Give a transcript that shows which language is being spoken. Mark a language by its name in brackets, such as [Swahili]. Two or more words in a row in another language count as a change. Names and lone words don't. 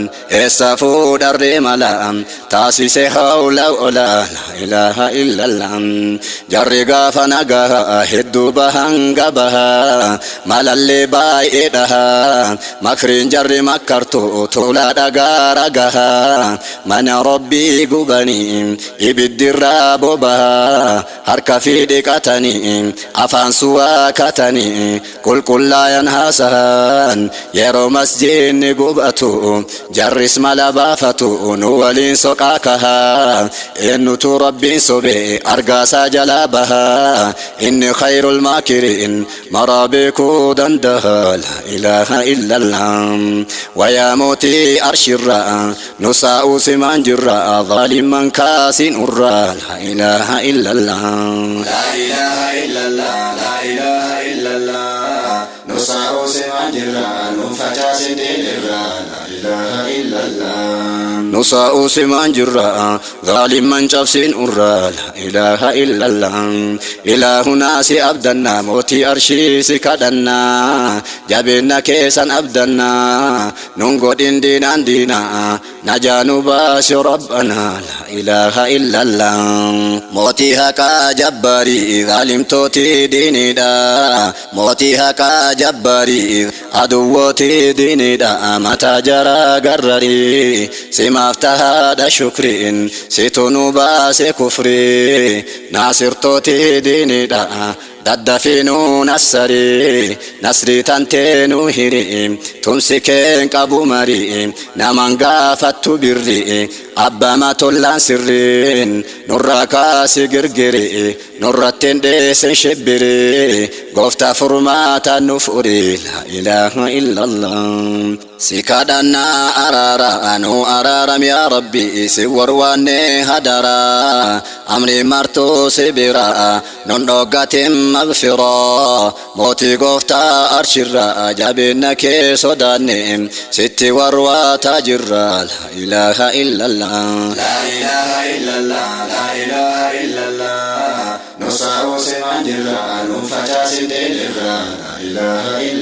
[Oromo] eessa fuudharree mala taasise hawla ola, [Arabic] la ilaha illallah. [Oromo] Jarri gaafa nagaha hedduu bahan gabaha, malallee baay'ee dhaha, makriin jarri makkartu tuula dhagaa ragaha, mana Rabbii gubanii ibiddirraa bobaha, harka fi dhiqatanii afaan suwaa katanii qulqullaayan haasahan, yeroo masjidni gubatu jarris mala baafatu, nu waliin soqaa kaha, eennutu Rabbiin sobe argaasaa jalaa baha, inni [Arabic] khayrul maakiriin [Oromo] maraa beekuu dandaha, [Arabic] لا إله إلا الله. [Oromo] Wayaa mootii arshirra, nu saa'uu simaan jirra, zaaliman kaasiin urra, [Arabic] لا إله إلا الله. لا إله إلا الله، لا إله إلا الله. [Oromo] Nusaa'u simaan jirra, nufacaasin diinirra, [Arabic] لا إله إلا الله. [Oromo] Nu saa'uu simaan jirra, zaaliman cabsiin urra, [Arabic] لا إله إلا الله. [Oromo] Ilaahunaa si abdanna, mootii arshii si kadhanna, jabeenna keessan abdanna, nun godhin diinaan diina, najaa nu baasi rabbana, [Arabic] la ilaha illallah. [Oromo] Mootii haqaa jabbaari, zaalimtooti diinidha, mootii haqaa jabbaari, aduwwooti diinidha, mataa jara garrari, simaaf tahaadha shukriin, situ nu baase kufri, naasirtooti diinidha, daddafiinuu nassari, nasrii tantee nu hiri, tumsi keen qabu mari, naman gaafattu birri, abbaa matollaan sirriin, nurraa kaasi girgiri, nurrattiin dheesen shibbiri, gooftaa furmaata nu furi, [Arabic] لا إله إلا الله. [Oromo] Si kadhannaa araara, nu araaram yaa Rabbi, si warwaanne hadara, amri martuu si bira, nun dhoggatin magfira, mootii gooftaa arshirra, jabeenna kee sodaanne, sitti warwaata jirra, [Arabic] لا إله إلا الله. لا إله إلا الله، لا إله إلا الله. [Oromo] Nusaa'u simaan jirra, nufacaasin diinirra, [Arabic] لا إله إلا